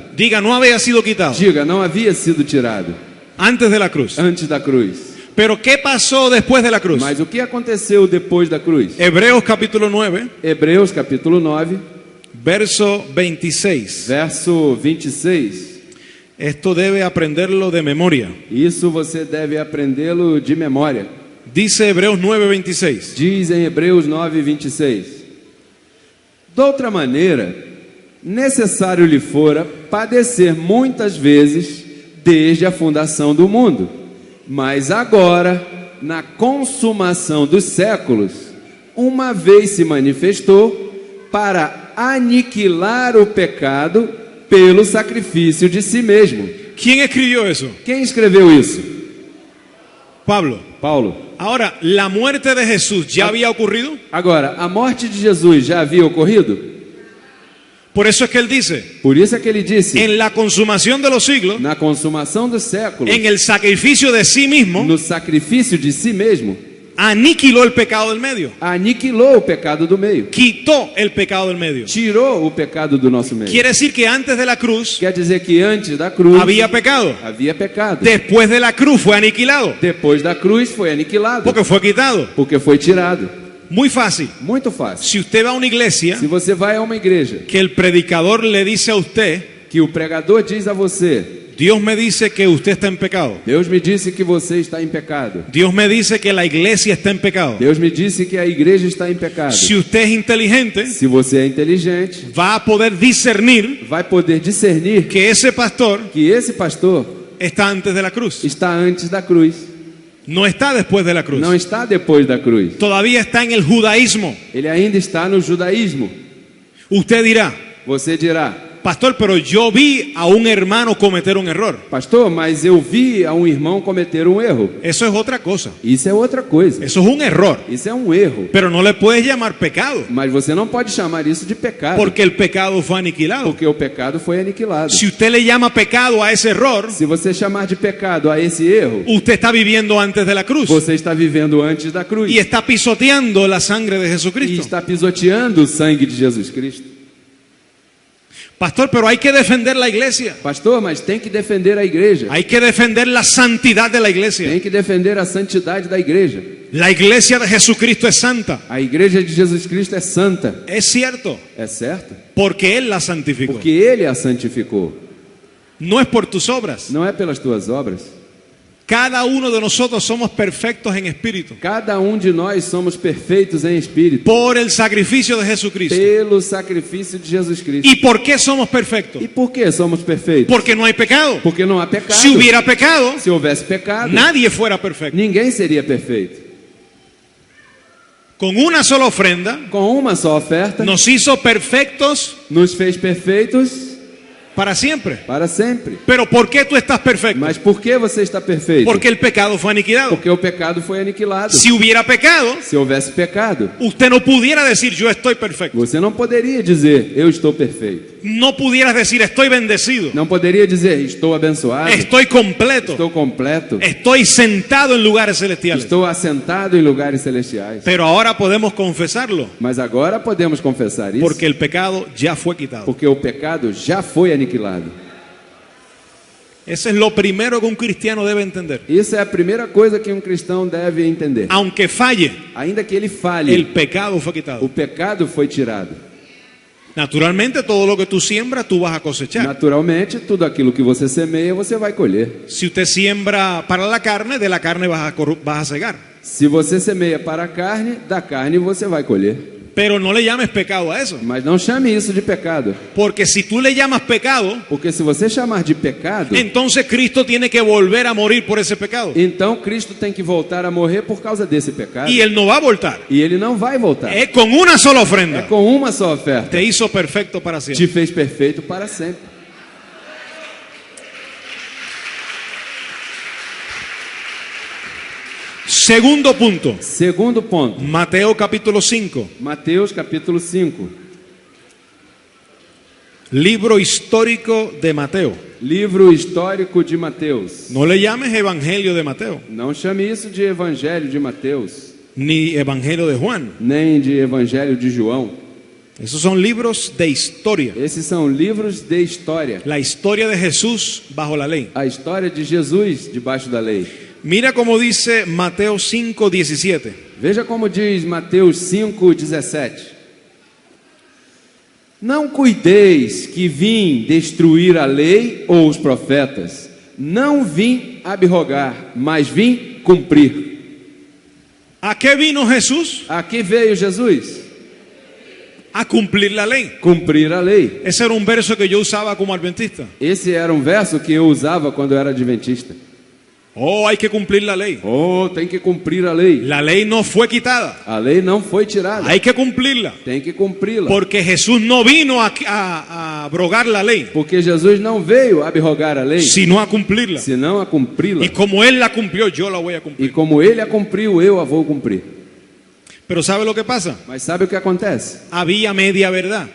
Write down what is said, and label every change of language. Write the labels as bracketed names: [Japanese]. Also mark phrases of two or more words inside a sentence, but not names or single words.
[Spanish] Diga, no había sido quitado. [Portuguese] Diga, não havia sido tirado [Spanish] Antes de la cruz. [Portuguese] antes da cruz. [Spanish] Pero ¿qué pasó después de la cruz? [Portuguese] Mas o que aconteceu depois da cruz? [Spanish] Hebreos capítulo 9, [Portuguese] Hebreus capítulo 9, [Spanish] verso 26. [Portuguese] verso 26. [Spanish] Esto debe aprenderlo de memoria. [Portuguese] Isso você deve aprendê-lo de memória. [Spanish] Dice Hebreos 9, 26. [Portuguese] Diz em Hebreus 9, 26. Doutra maneira, necessário lhe fora padecer muitas vezes desde a fundação do mundo. Mas agora, na consumação dos séculos, uma vez se manifestou para aniquilar o pecado pelo sacrifício de si mesmo. [Spanish] ¿Quién escribió eso? [Portuguese] Quem escreveu isso? [Spanish] Pablo. [Portuguese] Paulo. [Spanish] Ahora, ¿la muerte de Jesús ya había ocurrido? [Portuguese] Agora, a morte de Jesus já havia ocorrido? [Spanish] Por eso es que él dice, [Portuguese] Por isso é que ele disse, [Spanish] en la consumación de los siglos, [Portuguese] na consumação dos séculos, [Spanish] en el sacrificio de sí mismo, [Portuguese] no sacrifício de si mesmo, [Spanish] aniquiló el pecado del medio. [Portuguese] aniquilou o pecado do meio, [Spanish] Quitó el pecado del medio. [Portuguese] tirou o pecado do nosso meio. [Spanish] Quiere decir que antes de la cruz [Portuguese] Quer dizer que antes da cruz [Spanish] había pecado. [Portuguese] havia pecado. [Spanish] Después de la cruz fue aniquilado. [Portuguese] Depois da cruz foi aniquilado, [Spanish] Porque fue quitado. [Portuguese] porque foi tirado. [Spanish] Muy fácil. [Portuguese] Muito fácil. [Spanish] Si usted va a una iglesia [Portuguese] Se você vai a uma igreja [Spanish] que el predicador le dice a usted, [Portuguese] que o pregador diz a você, [Spanish] Dios me dice que usted está en pecado. [Portuguese] Deus me disse que você está em pecado. [Spanish] Dios me dice que la iglesia está en pecado. [Portuguese] Deus me disse que a igreja está em pecado. [Spanish] Si usted es inteligente, [Portuguese] Se você é inteligente, [Spanish] va a poder discernir [Portuguese] vai poder discernir [Spanish] que ese pastor [Portuguese] que esse pastor [Spanish] está antes de la cruz. [Portuguese] está antes da cruz, [Spanish] No está después de la cruz. [Portuguese] não está depois da cruz. [Spanish] Todavía está en el judaísmo. [Portuguese] Ele ainda está no judaísmo. [Spanish] Usted dirá, [Portuguese] Você dirá, [Spanish] pastor, pero yo vi a un hermano cometer un error. [Portuguese] pastor, mas eu vi a um irmão cometer um erro. [Spanish] Eso es otra cosa. [Portuguese] Isso é outra coisa. [Spanish] Eso es un error. [Portuguese] Isso é um erro. [Spanish] Pero no le puedes llamar pecado, [Portuguese] Mas você não pode chamar isso de pecado, [Spanish] porque el pecado fue aniquilado. [Portuguese] porque o pecado foi aniquilado. [Spanish] Si usted le llama pecado a ese error, [Portuguese] Se você chamar de pecado a esse erro, [Spanish] usted está viviendo antes de la cruz [Portuguese] você está vivendo antes da cruz [Spanish] y está pisoteando la sangre de [Portuguese] e [Spanish] Jesucristo. [Portuguese] está pisoteando o sangue de Jesus Cristo. [Spanish] Pastor, pero hay que defender la iglesia. [Portuguese] Pastor, mas tem que defender a igreja. [Spanish] Hay que defender la santidad de la iglesia. [Portuguese] Tem que defender a santidade da igreja. [Spanish] La iglesia de Jesucristo es santa. [Portuguese] A igreja de Jesus Cristo é santa. [Spanish] Es cierto, [Portuguese] É certo? [Spanish] porque Él la santificó. [Portuguese] Porque Ele a santificou. [Spanish] No es por tus obras. [Portuguese] Não é pelas tuas obras. [Spanish] Cada uno de nosotros somos perfectos en espíritu. [Portuguese] Cada de nós somos perfeitos em espírito. [Spanish] Por el sacrificio de Jesucristo. [Portuguese] Pelo sacrifício de Jesus Cristo. [Spanish] ¿Y por qué somos perfectos? [Portuguese] E por que somos perfeitos? [Spanish] Porque no hay pecado. [Portuguese] Porque não há pecado. [Spanish] Si hubiera pecado, [Portuguese] Se houvesse pecado, [Spanish] nadie fuera perfecto. [Portuguese] ninguém seria perfeito. [Spanish] Con una sola ofrenda, [Portuguese] Com uma só oferta, [Spanish] nos hizo perfectos [Portuguese] nos fez perfeitos [Spanish] para siempre. [Portuguese] para sempre. [Spanish] Pero ¿por qué tú estás perfecto? [Portuguese] Mas por que você está perfeito? [Spanish] Porque el pecado fue aniquilado. [Portuguese] Porque o pecado foi aniquilado. [Spanish] Si hubiera pecado, [Portuguese] Se houvesse pecado, [Spanish] usted no pudiera decir yo estoy perfecto. [Portuguese] você não poderia dizer eu estou perfeito. [Spanish] No pudieras decir estoy bendecido. [Portuguese] Não poderia dizer estou abençoado, [Spanish] Estoy completo. [Portuguese] estou completo, [Spanish] Estoy sentado en lugares celestiales. [Portuguese] estou assentado em lugares celestiais. [Spanish] Pero ahora podemos confesarlo. [Portuguese] Mas agora podemos confessar isso, [Spanish] Porque el pecado ya fue quitado. [Portuguese] porque o pecado já foi aniquilado. [Spanish] Eso es lo primero que un cristiano debe entender. [Portuguese] Isso é a primeira coisa que um cristão deve entender. [Spanish] Aunque falle, [Portuguese] Ainda que ele falhe, [Spanish] el pecado fue [Portuguese] o [Spanish] quitado. [Portuguese] pecado foi tirado. [Spanish] Naturalmente, todo lo que tú siembras, tú vas a cosechar. [Portuguese] Naturalmente, tudo aquilo que você semeia, você vai colher. [Spanish] Si usted siembra para la carne, de la carne vas a cegar. [Portuguese] Se você semeia para a carne, da carne você vai colher. [Spanish] Pero no le llames pecado a eso. [Portuguese] Mas não chame isso de pecado. [Spanish] Porque si tú le llamas pecado, [Portuguese] Porque se você chamar de pecado, [Spanish] entonces Cristo tiene que volver a morir por ese pecado. [Portuguese] então Cristo tem que voltar a morrer por causa desse pecado. [Spanish] Y Él no va a voltar. [Portuguese] E ele não vai voltar. [Spanish] Es con una sola [Portuguese] É [Spanish] ofrenda. [Portuguese] com uma só oferta. [Spanish] Te hizo perfecto para siempre. [Portuguese] Te fez perfeito para sempre. [Spanish] Segundo punto. [Portuguese] Segundo ponto. [Spanish] Mateo capítulo 5. [Portuguese] Mateus capítulo 5. [Spanish] Libro histórico de Mateo. [Portuguese] Livro histórico de Mateus. [Spanish] No le llames Evangelio de Mateo, [Portuguese] Não chame isso de Evangelho de Mateus, [Spanish] ni Evangelio de Juan. [Portuguese] nem de Evangelho de João. [Spanish] Esos son libros de historia. [Portuguese] Esses são livros de história. [Spanish] La historia de Jesús bajo la ley. [Portuguese] A história de Jesus debaixo da lei. [Spanish] Mira cómo dice Mateo 5:17. [Portuguese] Veja como diz Mateus 5:17. Não cuideis que vim destruir a lei ou os profetas. Não vim abrogar, mas vim cumprir. [Spanish] ¿A qué vino Jesús? [Portuguese] A que veio Jesus? [Spanish] A cumplir la ley. [Portuguese] Cumprir a lei. [Spanish] Ese era un verso que yo usaba como adventista. [Portuguese] Esse era um verso que eu usava quando eu era adventista. [Spanish] Oh, hay que cumplir la ley. [Portuguese] Oh, tem que cumprir a lei. [Spanish] La ley no fue quitada. [Portuguese] A lei não foi tirada. [Spanish] Hay que cumplirla. [Portuguese] Tem que cumpri-la. [Spanish] Porque Jesús no vino a abrogar la ley, [Portuguese] Porque Jesus não veio abrogar a lei, [Spanish] sino a cumplirla. [Portuguese] senão a cumpri-la. [Spanish] Y como Él la cumplió, yo la voy a [Portuguese] E [Spanish] cumplir. [Portuguese] como ele a cumpriu, eu a vou cumprir. [Spanish] Pero ¿sabe lo que pasa? [Portuguese] Mas sabe o que acontece? [Spanish] Había media verdad.